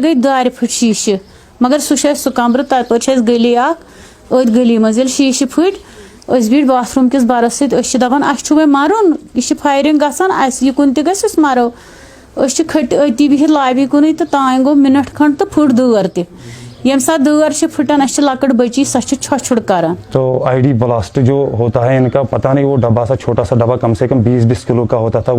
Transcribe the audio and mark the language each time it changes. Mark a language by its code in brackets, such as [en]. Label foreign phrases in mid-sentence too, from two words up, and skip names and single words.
[ks] गई 2 फुट शीशे मगर सह कमर तत गली अत गली मज शीशे फुट बीठ बाथरूम किस बरस दपान अस मरुन यह फायरिंग गई कुन तस मरो खट अति बिहित लाबी कुन तो तान गो मिनट खंड तो फुट दर त यम साथ दर फुटान अस लकड़ बची सह छुड़ कर। [hi] तो आईडी ब्लास्ट जो होता है इनका पता नहीं वो डब्बा सा छोटा सा डब्बा कम से कम 20-20 किलो का होता था।